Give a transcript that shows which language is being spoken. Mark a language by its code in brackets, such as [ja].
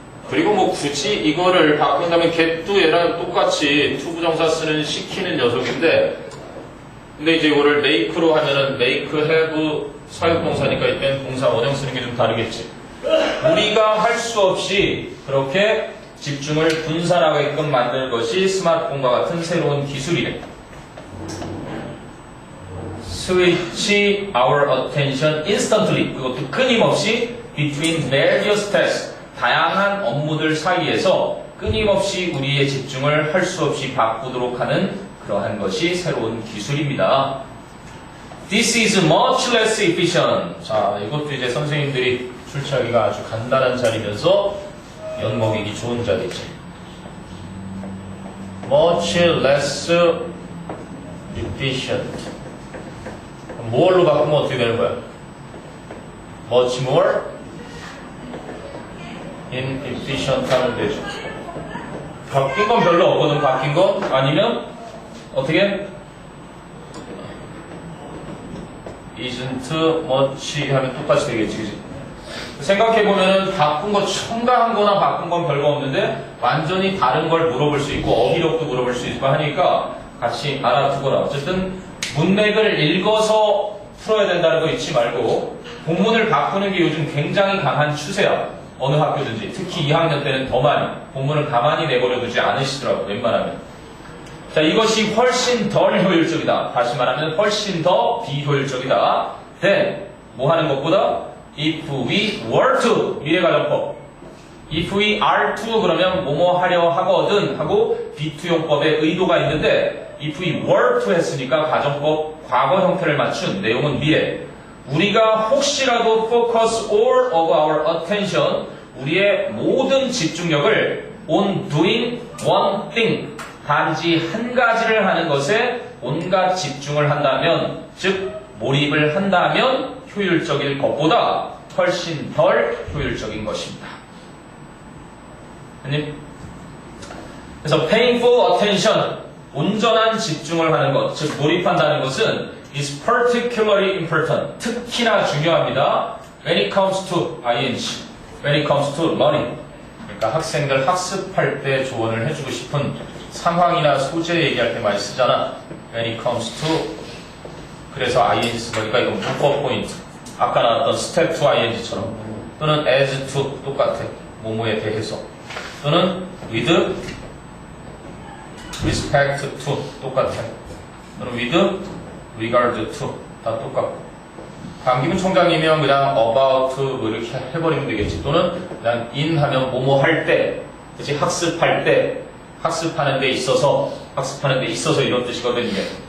[ko] 그리고 뭐 굳이 이거를 바꾼다면 get도 얘랑 똑같이 투부정사 쓰는 시키는 녀석인데, 근데 이제 이거를 make로 하면은 make, have 사역동사니까 이때는 동사 원형 쓰는 게 좀 다르겠지. 우리가 할 수 없이 그렇게 집중을 분산하게끔 만드는 것이 스마트폰과 같은 새로운 기술이래. [en] Switch our attention instantly. [ko] 그것도 끊임없이 [en] between various tasks. [ko] 다양한 업무들 사이에서 끊임없이 우리의 집중을 할 수 없이 바꾸도록 하는 그러한 것이 새로운 기술입니다. [en] This is much less efficient. [ko] 자, 이것도 이제 선생님들이 출제하기가 아주 간단한 자리면서 연먹이기 좋은 자리지. [en] Much less efficient. [ko] 뭘로 바꾸면 어떻게 되는 거야? [en] Much more inefficient [ko] 하면 되죠. 바뀐 건 별로 없거든, 바뀐 건. 아니면 어떻게? [en] isn't much [ko] 하면 똑같이 되겠지, 그치? 생각해보면은 바꾼 거 첨가한 거나 바꾼 건 별거 없는데 완전히 다른 걸 물어볼 수 있고 어휘력도 물어볼 수 있고 하니까 같이 알아두거라. 어쨌든 문맥을 읽어서 풀어야 된다는 거 잊지 말고 본문을 바꾸는 게 요즘 굉장히 강한 추세야. 어느 학교든지. 특히 2학년 때는 더 많이. 본문을 가만히 내버려 두지 않으시더라고, 웬만하면. 자, 이것이 훨씬 덜 효율적이다. 다시 말하면 훨씬 더 비효율적이다. [en] then, [ko] 뭐 하는 것보다? [en] if we were to, [ko] 미래가정법. [en] if we are to [ko] 그러면 뭐뭐 하려 하거든 하고 비투용법의 의도가 있는데 [en] if we were to [ko] 했으니까 가정법 과거 형태를 맞춘 내용은 미래. 우리가 혹시라도 [en] focus all of our attention, [ko] 우리의 모든 집중력을 [en] on doing one thing, [ko] 단지 한 가지를 하는 것에 온갖 집중을 한다면, 즉 몰입을 한다면 효율적일 것보다 훨씬 덜 효율적인 것입니다. 그래서 [en] paying full attention, [ko] 온전한 집중을 하는 것, 즉 몰입한다는 것은 [en] is particularly important, [ko] 특히나 중요합니다. [en] when it comes to ing, when it comes to learning. [ko] 그러니까 학생들 학습할 때 조언을 해주고 싶은 상황이나 소재 얘기할 때 많이 쓰잖아. [en] When it comes to. [ko] 그래서 ing 쓰니까 이건 문법 포인트. 아까 나왔던 step to ing처럼. 또는 as to 똑같아. 뭐뭐에 대해서. 또는 with respect to 똑같아. 또는 with regard to 다 똑같고. 강기문 총장이면 그냥 about 뭐 이렇게 해버리면 되겠지. 또는 그냥 in 하면 뭐뭐 할 때, 그치? 학습할 때, 학습하는 데 있어서 이런 뜻이거든, 이게.